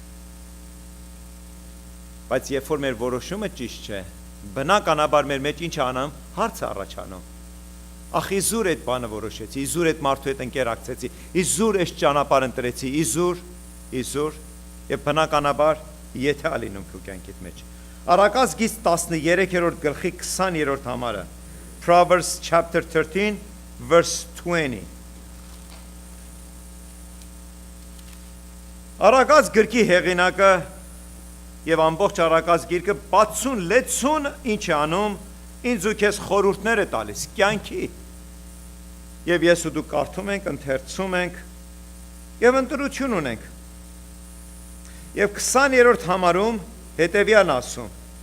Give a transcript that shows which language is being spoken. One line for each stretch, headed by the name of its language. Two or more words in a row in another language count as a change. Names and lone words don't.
Armenian: Բայց երբ որ մեր որոշումը ճիշտ չէ, բնականաբար մեր մեջ ինչ անում, հարց է առաջանում։ Ախ, իզուր այդ բանը որոշեցի, իզուր այդ մարդու հետ ընկերակցեցի, իզուր այս ճանապարհ ընտրեցի, իզուր, եւ բնականաբար եթե ալինում քո կյանքիդ մեջ։ Առակաց գիծ 13-րդ գլխի 20-րդ համարը,
English: Proverbs chapter 13 verse 20։
Armenian: Առակաց գրքի հեղինակը եւ ամբողջ առակաց գիրքը բացուն լեցուն ինչ է անում, ինձ ու քեզ խորհուրդներ է տալիս կյանքի։ Եվ ես ու դու կարդում ենք, ընթերցում ենք եւ ընտրություն ունենք։ Եվ 20-րդ համարում հետեւյալն ասում,